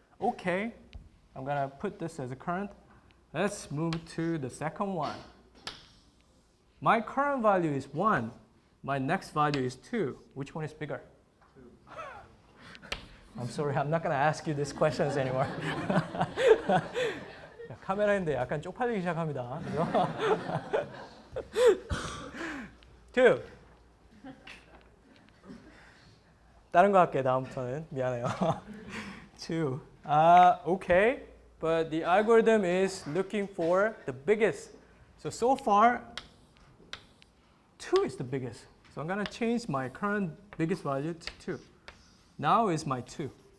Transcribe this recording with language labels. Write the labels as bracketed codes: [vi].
[en] Okay, I'm going to put this as a current. Let's move to the second one. My current value is 1. My next value is 2. Which one is bigger? 2. I'm sorry, I'm not going to ask you these questions anymore. [ko] 카메라인데 약간 쪽팔리기 시작합니다. [en] 2. [ko] 다른 거 할게 다음부터는. 미안해요. 2. [en] Okay, but the algorithm is looking for the biggest. So far, 2 is the biggest. So I'm going to change my current biggest value to 2. Now is my 2.